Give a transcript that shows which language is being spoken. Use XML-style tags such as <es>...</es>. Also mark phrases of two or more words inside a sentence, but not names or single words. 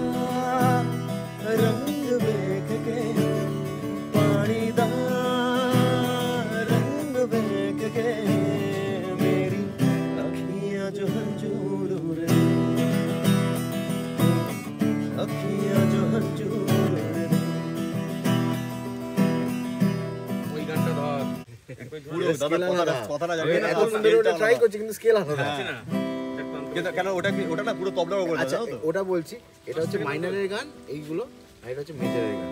<pa>ਰੰਗ ਵੇਖ ਕੇ, ਪਾਣੀ ਦਾ ਰੰਗ ਵੇਖ ਕੇ, ਮੇਰੀ ਅੱਖੀਆਂ ਜੋ ਹੰਜੂਰ ਰੇ, ਅੱਖੀਆਂ ਜੋ ਹੰਜੂਰ ਰੇ।</pa> <bn>ওই গানটা ধর পুরো দাদা কথাটা যাবে না, এত সুন্দর ওটা ট্রাই করছি কিন্তু স্কেল আলাদা আছে না, কিন্তু কেন ওটা কি ওটা না পুরো তবলার উপর আছে। আচ্ছা ওটা বলছি, এটা হচ্ছে মাইনরের গান এইগুলো, আর এটা হচ্ছে মেজরের গান।</bn>